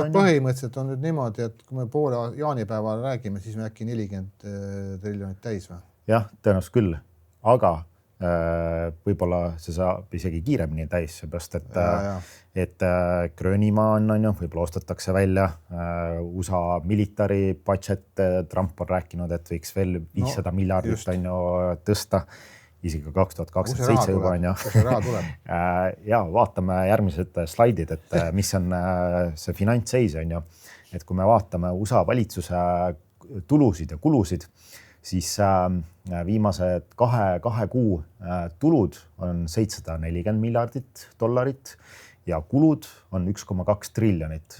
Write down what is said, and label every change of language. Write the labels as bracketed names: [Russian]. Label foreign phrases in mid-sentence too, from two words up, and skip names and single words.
[Estonian] No, põhimõtteliselt on nüüd niimoodi, et kui me poole jaanipäeval räägime, siis me äkki 40 triljonit täis või? Jah, tõenäoliselt küll, aga võib-olla see saab isegi kiiremini täis, seepärast, et Gröönimaa on ju, võib-olla ostetakse välja USA [English] military budget, [Estonian] Trump on rääkinud, et võiks veel 500 miljardit on ju tõsta, isegi 2027 juba on ju. Kus see raha tuleb? Ja vaatame järgmised slaidid, et mis on see finantsseis on ju, et kui me vaatame USA valitsuse tulusid ja kulusid, siis viimased kahe kuu tulud on $740 miljardit ja kulud on 1,2 triljonit.